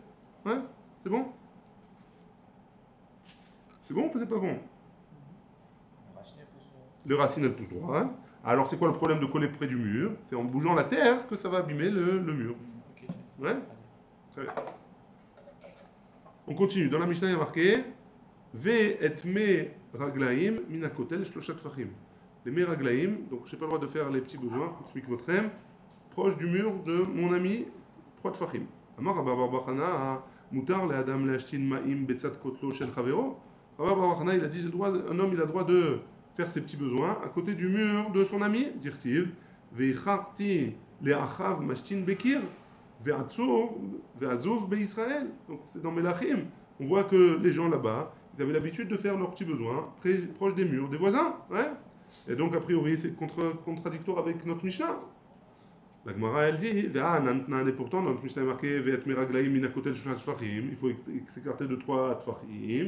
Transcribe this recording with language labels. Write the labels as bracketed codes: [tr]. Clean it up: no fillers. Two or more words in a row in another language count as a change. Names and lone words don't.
[fr] Ouais, c'est bon? C'est bon ou c'est pas bon? Les racines elles poussent droit. Hein. Alors c'est quoi le problème de coller près du mur? C'est en bougeant la terre que ça va abîmer le mur. Ouais? Très bien. On continue. Dans la Mishnah il y a marqué [he] ואת מי רגלים מן הכותל שלשה טפחים. [fr] Les [he] מי רגלים, [fr] donc je n'ai pas le droit de faire les petits besoins, explique votre rêve, proche du mur de mon ami 3 tfachim. [he] אמר רבה בר בר חנה מותר לאדם להשתין מים בצד כותלו של חבירו. [fr] Rabba bar Chana il a dit un homme il a le droit de faire ses petits besoins à côté du mur de son ami, [he] דכתיב והכרתי לאחאב משתין בקיר ועזוב בישראל. [fr] Donc c'est dans Melachim. On voit que les gens là-bas, ils avaient l'habitude de faire leurs petits besoins proche des murs des voisins. Ouais. Et donc a priori c'est contradictoire avec notre Mishnah. La Gemara elle dit, et pourtant dans notre Mishnah est marqué, il faut s'écarter de 3 tfachim.